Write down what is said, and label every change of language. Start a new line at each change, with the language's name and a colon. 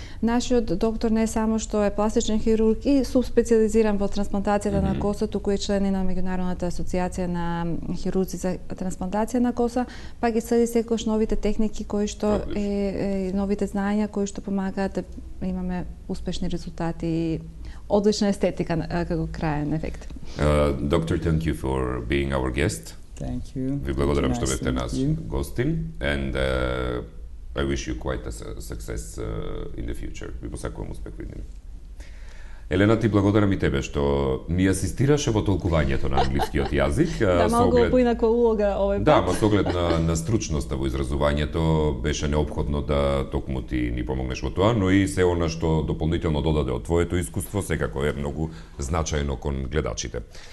Macedonian: Нашиот доктор не само што е пластичен хирург и субспецијализиран во трансплантацијата на коса, туку е член на Меѓународната асоциација на хирурзи за трансплантација на коса, па ги следи секогаш новите техники кои што новите знаења кои што помагаат да имаме успешни резултати и одлична естетика како крајен ефект.
English: Doctor, thank you for being our guest. Thank you.
Macedonian: Ви благодарам што бевте нас гостин
English: and I wish you quite a success in the future.
Macedonian: Ви посакувам успех во иднина. Елена, ти благодарам и тебе што ми асистираше во толкувањето на англискиот јазик. Да, малку поинаква улога овој пат. Да, ма со оглед на стручноста во изразувањето беше неопходно да токму ти ни помогнеш во тоа, но и се она што дополнително додаде од твоето искуство секако е многу значајно кон гледачите.